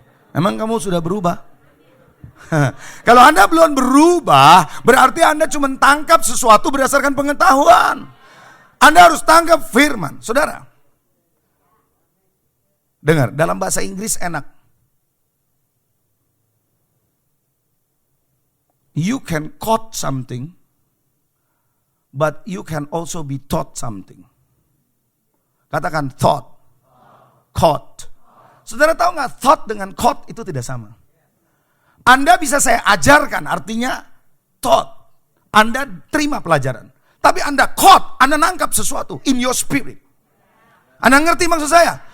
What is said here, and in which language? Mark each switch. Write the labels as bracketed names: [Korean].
[Indonesian] Emang kamu sudah berubah? Kalau Anda belum berubah, berarti Anda cuma tangkap sesuatu berdasarkan pengetahuan. Anda harus tangkap firman. Saudara, dengar, dalam bahasa Inggris enak. [English] You can quote something, but you can also be taught something. [Indonesian] Katakan thought, quote. Saudara tahu nggak, thought dengan quote itu tidak sama. Anda bisa saya ajarkan, artinya thought. Anda terima pelajaran. Tapi Anda quote, Anda nangkap sesuatu [English] in your spirit. [Indonesian] Anda ngerti maksud saya?